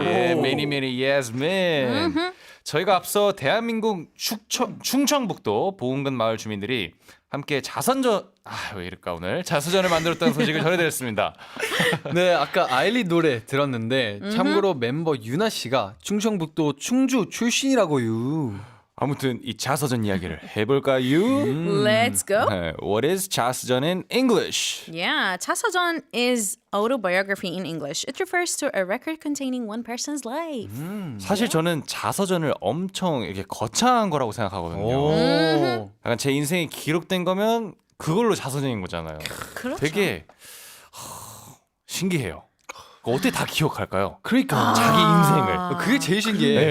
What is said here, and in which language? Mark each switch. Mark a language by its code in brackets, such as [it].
[ko] 예, 매니매니 Yasmin. 저희가 앞서 대한민국 충청북도 보은군 마을 주민들이 함께 왜 이럴까 오늘 자서전을 만들었다는 소식을 전해드렸습니다. 네, 아까 아일리 노래 들었는데 참고로 멤버 유나 씨가 충청북도 충주 출신이라고요. 아무튼 이 자서전 이야기를 해볼까요? [en] Let's go. What is 자서전 in English? Yeah, 자서전 is autobiography in English. It refers to a record containing one person's life. [ko] 사실 저는 자서전을 엄청 이렇게 거창한 거라고 생각하거든요. 오. 약간 제 인생이 기록된 거면 그걸로 자서전인 거잖아요. 그렇죠. 되게 신기해요. 어떻게 다 기억할까요? 그러니까 자기 인생을. 그게 제일 신기해.